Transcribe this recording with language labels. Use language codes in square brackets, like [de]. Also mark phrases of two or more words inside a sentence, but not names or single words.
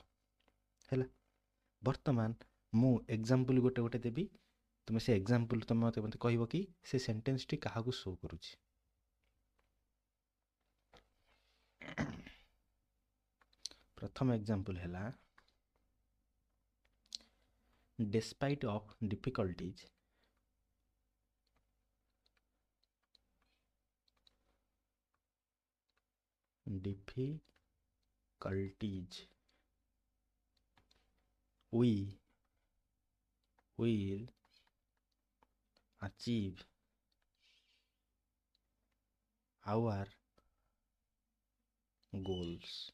[or] ହେଲା, ବର୍ତ୍ତମାନ ମୁଁ ଏକ୍ଜାମ୍ପଲ୍ ଗୋଟେ ଗୋଟେ ଦେବି, ତୁମେ ସେ ଏକ୍ଜାମ୍ପଲ୍ ତୁମେ ମୋତେ କହିବ କି ସେ ସେଣ୍ଟେନ୍ସଟି କାହାକୁ ଶୋ କରୁଛି। ପ୍ରଥମ ଏକ୍ଜାମ୍ପଲ୍ ହେଲା [en] despite of difficulties we will achieve our goals।